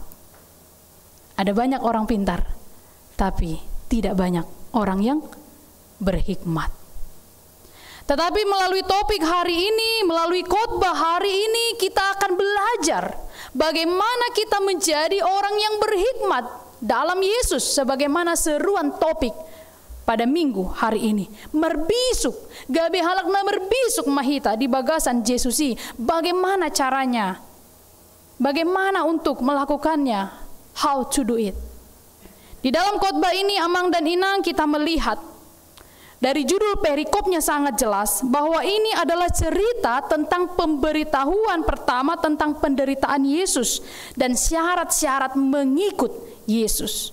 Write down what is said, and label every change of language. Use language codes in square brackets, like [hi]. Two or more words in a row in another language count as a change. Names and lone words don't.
[id] Ada banyak orang pintar, tapi tidak banyak orang yang berhikmat. Tetapi melalui topik hari ini, melalui khotbah hari ini, kita akan belajar bagaimana kita menjadi orang yang berhikmat dalam Yesus, sebagaimana seruan topik pada minggu hari ini. [bbc] Merbisuk, gabe halakna merbisuk mahita di bagasan Yesusi. [id] Bagaimana caranya? Bagaimana untuk melakukannya? [en] How to do it? [id] Di dalam khotbah ini Amang dan Inang kita melihat dari judul perikopnya sangat jelas bahwa ini adalah cerita tentang pemberitahuan pertama tentang penderitaan Yesus dan syarat-syarat mengikut Yesus.